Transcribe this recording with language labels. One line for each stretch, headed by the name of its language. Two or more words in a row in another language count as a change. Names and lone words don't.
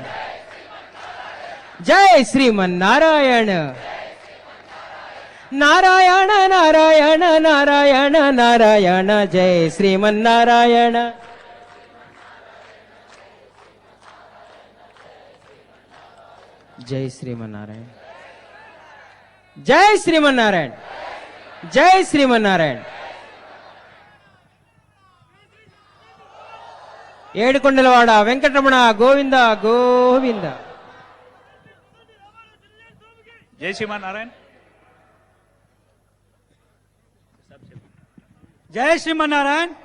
Sanskrit: जय श्रीमन्नारायण नारायण नारायण नारायण नारायण जय श्रीमन्नारायण जय श्रीमन्नारायण जय श्रीमन्नारायण जय श्रीमन्नारायण
Telugu: ఏడుకొండలవాడ వెంకటరమణ గోవింద గోవింద
Sanskrit: జై శ్రీమన్నారాయణ జై శ్రీమన్నారాయణ.